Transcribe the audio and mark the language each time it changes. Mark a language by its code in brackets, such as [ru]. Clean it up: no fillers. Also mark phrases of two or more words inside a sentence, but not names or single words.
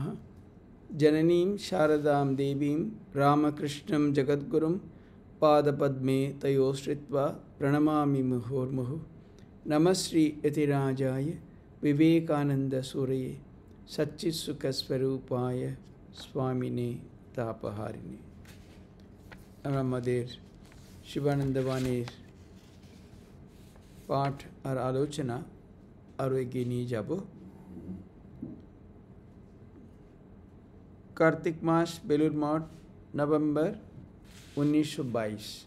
[sa] जननीं शारदां देवीं रामकृष्णं जगद्गुरुं पादपद्मे तयोश्रित्वा प्रणमामि मुहुर्मुहुः। नमः श्री यतिराजाय विवेकानन्दसूरये सच्चित्सुखस्वरूपाय स्वामिने तापहारिणे। [bn] আমাদের শিবানন্দ বাণীর পাঠ আর আলোচনা আরও এগিয়ে নিয়ে যাব। কার্তিক মাস, বেলুড় মঠ, নভেম্বর 1922।